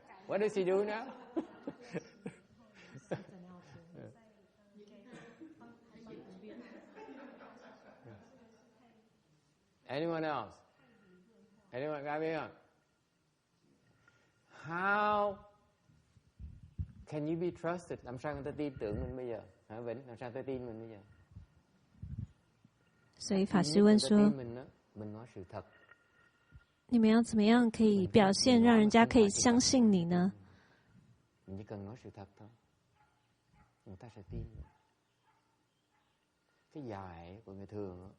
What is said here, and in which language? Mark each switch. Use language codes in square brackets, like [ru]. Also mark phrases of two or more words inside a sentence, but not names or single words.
[en] What does he do now? Anyone else? Anyone got me on? How can you be trusted? [vi] Làm sao người ta tin tưởng mình bây giờ? Hả Vĩnh? Làm sao người ta tin mình bây giờ? [zh] 所以法师问说， [vi] mình nói sự thật. [zh] 你们要怎么样可以表现让人家可以相信你呢？ [vi] Mình chỉ cần nói sự thật thôi, người ta sẽ tin. Cái giải của người thường